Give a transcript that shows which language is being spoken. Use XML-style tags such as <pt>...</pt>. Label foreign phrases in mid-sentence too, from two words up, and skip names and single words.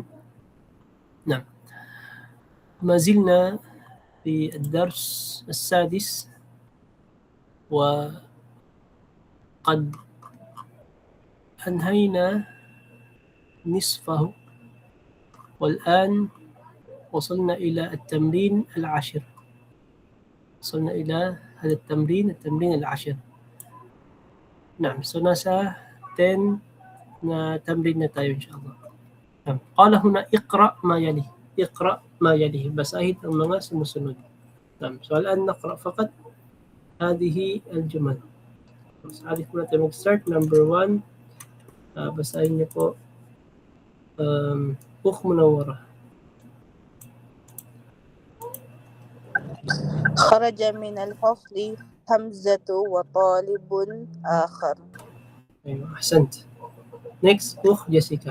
<ar>نعم، ما زلنا في الدرس السادس، وقد أنهينا نصفه، والآن وصلنا إلى التمرين العاشر. وصلنا إلى هذا التمرين العاشر. نعم،</ar> <tl>so nasa 10 na tamrin na tayo inshallah. نعم.</tl> <ar>قال هنا اقرأ ما يلي. اقرأ ما يلي.</ar> <tl>basahin ang mga sumusunod.</tl> <ar>نعم. So الآن نقرأ فقط هذه الجمل.</ar> <tl>So alif muna tayo mag-start. Number 1. basahin niyo po أخ منورة.</tl> <ar>خرج من الفصل حمزة وطالب آخر. أيوة، أحسنت. Next, أخ جيسيكا.</ar>